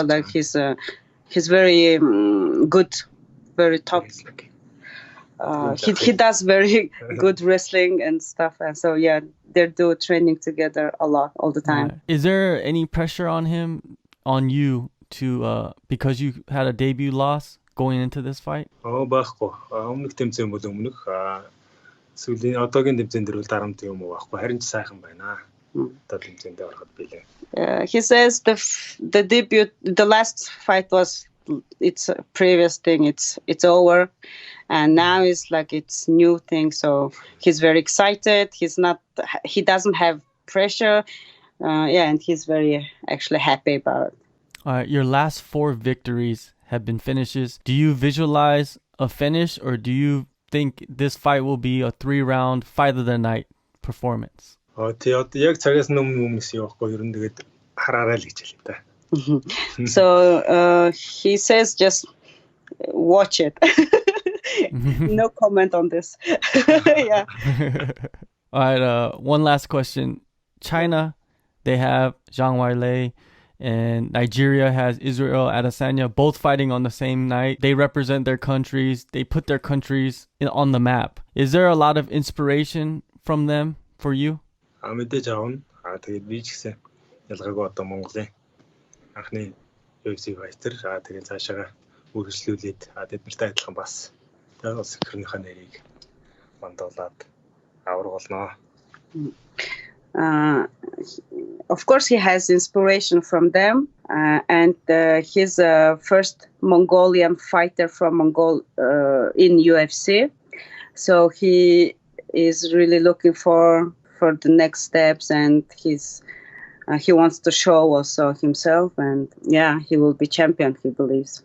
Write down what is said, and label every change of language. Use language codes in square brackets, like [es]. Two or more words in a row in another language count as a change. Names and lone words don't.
[en] Like he's very good, very top. He does very good wrestling and stuff, and so yeah, they do training together a lot all the time. Is there any pressure on you to because you had a debut loss going into this fight? [mn] Байхгүй. Өмнөх тэмцээн бол өмнөх сүүлийн одоогийн тэмцээн дээр бол дарамт юм уу байхгүй. Харин ч сайхан байна. Одоо тэмцээндээ ороход билээ. [en] He says the debut, the last fight was it's a previous thing. It's over, and now it's like it's new thing. So he's very excited. He doesn't have pressure. And he's very actually happy about it. All right, your last 4 victories have been finishes. Do you visualize a finish, or do you think this fight will be a 3-round fight of the night performance? [mn] Тий одоо яг цагаас өмнө явахгүй ер нь тэгээд хараарай л гэж хэлээ та. [en] So he says just watch it. No comment on this. Yeah. All right, one last question. China, they have Zhang Weilei, and Nigeria has Israel Adesanya, both fighting on the same night. They represent their countries. They put their countries on the map. Is there a lot of inspiration from them for you? [mn] Мэдээж аавна. Тэгээд би ч гэсэн ялгаагүй одоо Монголын анхны UFC fighter. Тэгээд цаашаа үргэлжлүүлээд тэднэртэй адилхан бас тэгээд улс төрийнхөө нэрийг мандуулаад авраг болно. [en] Of course, he has inspiration from them, and he's a first Mongolian fighter from in UFC. So he is really looking for the next steps, and he wants to show also himself, and yeah, he will be champion, he believes.